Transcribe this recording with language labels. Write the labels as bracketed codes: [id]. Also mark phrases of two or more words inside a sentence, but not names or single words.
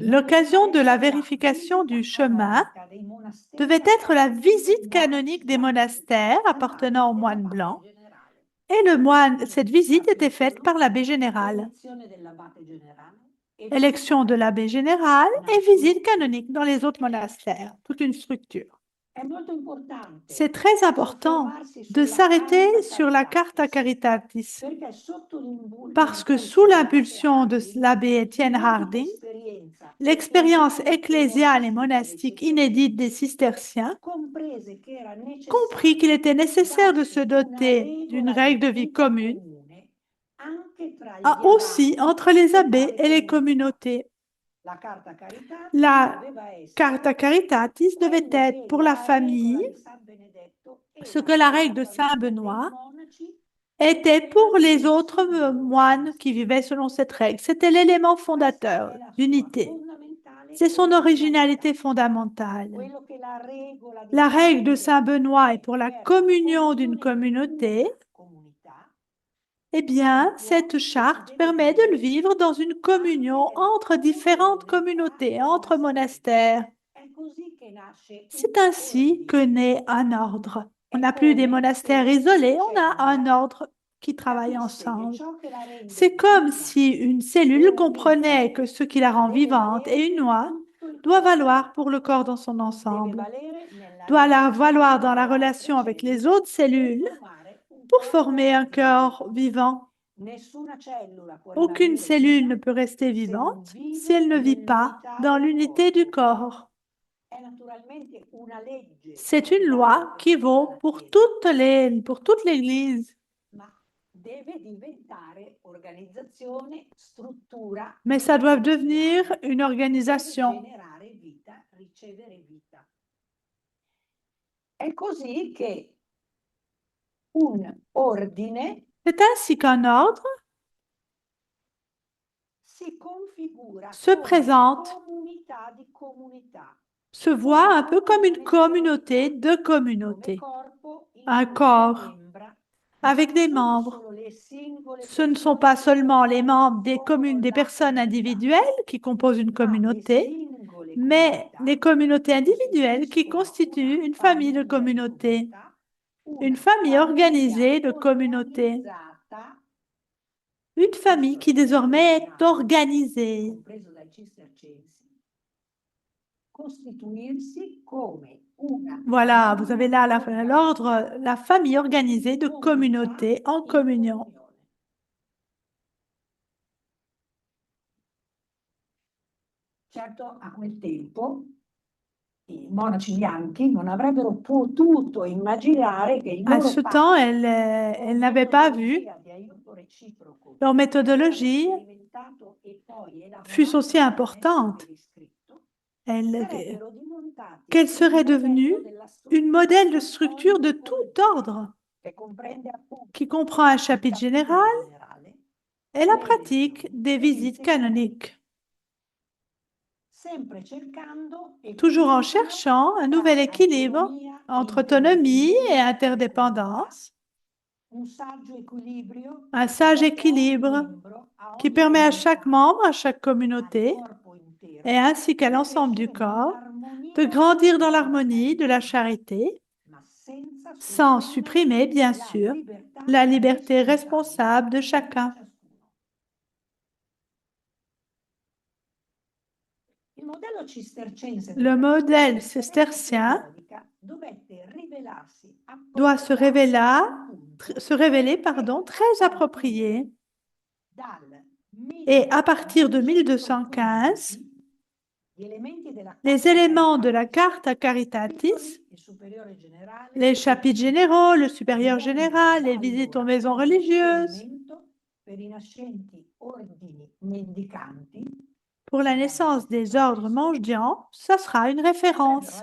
[fr] L'occasion de [it] doveva [fr] la [it] essere la [fr] vérification du [it] visita [fr] chemin [it] canonica dei monasteri [fr] devait être la [it] appartenenti ai [fr] visite [it] monaci [fr] canonique des [it] bianchi [fr] monastères [it] da [fr] appartenant aux [it] parte [fr] moines [it] dell'abate [fr] blancs. [it] generale. [fr] Et le moine, cette visite était faite par l'abbé général. [it] Elezione dell'abate generale e [fr] Élection de [it] visita [fr] l'abbé général et [it] canonica. [fr] visite canonique dans les autres monastères. Toute une structure. [it] È molto importante [fr] C'est très important [it] soffermarsi [fr] de [it] sulla [fr] s'arrêter [it] Carta [fr] sur la Carta [it] Caritatis, [fr] Caritatis, [it] perché sotto [fr] parce que [it] l'impulso [fr] sous [it] dell'abate [fr] l'impulsion de [it] Harding, [fr] l'abbé Étienne [it] l'inedita [fr] Harding, [it] esperienza [fr] l'expérience [it] ecclesiale e [fr] ecclésiale et [it] monastica dei [fr] monastique inédite des [it] cistercensi [fr] cisterciens [it] comprese che era [fr] comprit qu'il [it] necessario [fr] était nécessaire de se [it] darsi una [fr] doter d'une [it] regola [fr] règle [it] di [fr] de vie [it] vita [fr] commune, [it] comune anche tra [fr] aussi [it] gli [fr] entre [it] abati [fr] les [it] e [fr] abbés [it] tra le [fr] et les [it] comunità. [fr] communautés. [it] La Carta Caritatis [fr] La [it] doveva essere [fr] Carta Caritatis devait [it] quello [fr] être [it] che [fr] pour la [it] la regola [fr] famille [it] di San Benedetto [fr] ce [it] era [fr] que la [it] per [fr] règle [it] la [fr] de Saint [it] famiglia dei [fr] Benoît [it] monaci [fr] était pour [it] e [fr] les [it] dei [fr] autres [it] signori [fr] moines qui [it] monastici. [fr] vivaient selon cette règle. C'était l'élément [it] Questa [fr] fondateur [it] è la sua [fr] d'unité. [it] fondamentale [fr] C'est son originalité [it] originalità. [fr] fondamentale. [it] Quello che la regola di [fr] La [it] San [fr] règle de Saint [it] Benedetto [fr] Benoît est [it] è [fr] pour la [it] per la [fr] communion d'une [it] comunione di [fr] communauté. [it] una comunità, [fr] Eh bien, [it] si può [fr] cette [it] e si [fr] charte [it] deve [fr] permet de le [it] vivere [fr] vivre dans une [it] anche [fr] communion [it] nella [fr] entre différentes [it] comunione [fr] communautés, [it] tra [fr] entre [it] monasteri. [fr] monastères. [it] È così che nasce [fr] C'est [it] un [fr] ainsi que [it] ordine. [fr] naît un ordre. On [it] È [fr] n'a plus des [it] come [fr] monastères [it] se [fr] isolés, [it] una [fr] on a un [it] cellula [fr] ordre qui travaille [it] capisse che [fr] ensemble. [it] ciò che la rende [fr] C'est comme [it] viva [fr] si une cellule comprenait que ce qui la rend [it] deve [fr] vivante [it] valere [fr] et une [it] per [fr] loi [it] tutto il [fr] doit [it] corpo, [fr] valoir pour le corps dans son [it] deve [fr] ensemble, [it] valere nella [fr] doit la [it] relazione [fr] valoir dans [it] con [fr] la [it] le altre [fr] relation avec les [it] cellule [fr] autres [it] per [fr] cellules [it] formare un [fr] pour [it] corpo [fr] former un corps [it] vivo. [fr] vivant. [it] Nessuna cellula può [fr] Aucune [it] rimanere [fr] cellule [it] viva [fr] ne peut rester [it] se non [fr] vivante si [it] vive [fr] elle ne vit pas [it] nell'unità [fr] dans [it] del [fr] l'unité du [it] corpo. [fr] corps. [it] È naturalmente una legge [fr] C'est une [it] che [fr] loi [it] vale per [fr] qui [it] tutta [fr] vaut [it] la [fr] pour [it] Chiesa, [fr] pour toute l'Église. [it] ma deve diventare organizzazione, struttura [fr] Mais ça doit [it] ecclesiale [fr] devenir une [it] per [fr] organisation. [it] generare vita, ricevere vita. È così che un ordine [fr] C'est ainsi qu'un ordre [it] si configura [fr] se [it] come [fr] présente, [it] comunità di comunità, [fr] se voit un peu comme une communauté de [it] come [fr] communautés, [it] corpo in [fr] un [it] cui [fr] le corps [it] membra [fr] avec [it] non [fr] des [it] sono [fr] membres. [it] solo le singole [fr] Ce ne sont [it] persone [fr] pas [it] che [fr] seulement les membres des [it] compongono [fr] des [it] la [fr] personnes [it] comunità, [fr] individuelles qui composent une [it] ma le [fr] communauté, [it] singole [fr] mais [it] comunità [fr] les communautés [it] che [fr] individuelles qui [it] costituiscono [fr] constituent [it] una [fr] une famille de [it] famiglia di [fr] communautés, [it] comunità, [fr] une [it] una [fr] famille [it] famiglia [fr] organisée de communautés, [it] organizzata, [fr] une famille qui désormais est [it] ordinale, [fr] organisée. [it] compreso dai cistercensi, costituirsi come una [fr] Voilà, vous avez là [it] famiglia [fr] l'ordre, [it] organizzata [fr] la famille organisée de [it] in comunità, [fr] communautés en [it] in [fr] communion. [it] comunione. Certo, a quel tempo i monaci bianchi non avrebbero potuto immaginare che il [fr] À [it] loro [fr] ce temps, [it] patto [fr] elles n'avaient pas vu [it] di aiuto reciproco [fr] leur méthodologie [it] sperimentato e poi [fr] fût [it] elaborato [fr] aussi [it] per [fr] importante. [it] essere riscritto, [fr] Elles, [it] sarebbero diventati [fr] qu'elles [it] il [fr] seraient devenues [it] modello della [fr] une modèle de [it] struttura [fr] structure de [it] ogni [fr] tout [it] ordine, [fr] ordre, [it] che comprende appunto [fr] qui comprend un [it] il [fr] chapitre [it] capitolo [fr] général [it] generale [fr] et [it] e [fr] la [it] le [fr] pratique [it] elezioni [fr] des [it] e [fr] visites [it] visite canoniche, [fr] canoniques, [it] sempre cercando [fr] toujours en [it] equilibrio [fr] cherchant un nouvel [it] tra [fr] équilibre [it] autonomia e [fr] entre autonomie et [it] interdipendenza e comunità, [fr] interdépendance, [it] un saggio equilibrio [fr] un [it] che [fr] sage [it] permette a ogni [fr] équilibre [it] membro, a [fr] qui [it] ogni [fr] permet à chaque [it] comunità, [fr] membre, à chaque [it] al [fr] communauté, [it] corpo intero, [fr] et ainsi qu'à [it] di [fr] l'ensemble du [it] crescere [fr] corps, de [it] nell'armonia [fr] grandir dans [it] della [fr] l'harmonie de la [it] carità, [fr] charité, [it] ma senza [fr] sans [it] sopprimere [fr] supprimer, bien [it] la [fr] sûr, [it] libertà [fr] la liberté [it] responsabile [fr] responsable de [it] di [fr] chacun. [it] ciascuno. Il modello cistercense [fr] Le modèle cistercien [it] dovette rivelarsi [fr] doit se révéler, très approprié. Et à partir de 1215, les éléments de la Carta Caritatis, les chapitres généraux, le supérieur général, les visites aux maisons religieuses, pour la naissance des ordres mendiants, ça sera une référence.